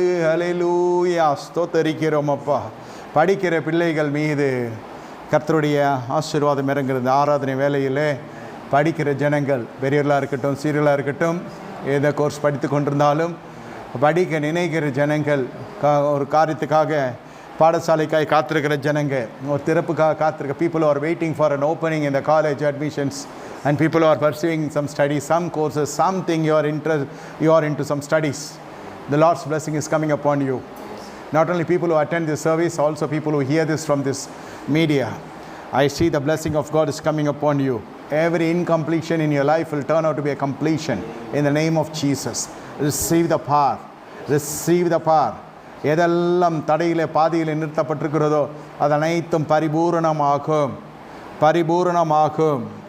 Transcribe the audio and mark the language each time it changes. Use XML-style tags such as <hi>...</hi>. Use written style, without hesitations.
<ta>ஹல்லேலூயா. ஸ்தோத்தரிக்கிறோம் அப்பா. படிக்கிற பிள்ளைகள் மீது கர்த்தருடைய ஆசீர்வாதம் இறங்குறது. ஆராதனை வேளையிலே படிக்கிற ஜனங்கள், பெரியவர்களாக இருக்கட்டும் சீரியலாக இருக்கட்டும், எந்த கோர்ஸ் படித்து கொண்டிருந்தாலும் படிக்க நினைக்கிற ஜனங்கள், ஒரு காரியத்துக்காக பாடசாலைக்காக காத்திருக்கிற ஜனங்க, ஒரு திறப்புக்காக காத்திருக்க</ta> <en>people who are waiting for an opening in the college admissions, and people who are pursuing some studies, some courses, something you are into some studies. The Lord's blessing is coming upon you. Not only people who attend this service, also people who hear this from this media. I see the blessing of God is coming upon you. Every incompletion in your life will turn out to be a completion in the name of Jesus. Receive the power. Receive the power.</en> <ta>எதெல்லாம் தடையிலே பாதியிலே நிறுத்தப்பட்டிருக்கிறதோ அது அனைத்தும் பரிபூரணமாகும், பரிபூரணமாகும்.</ta>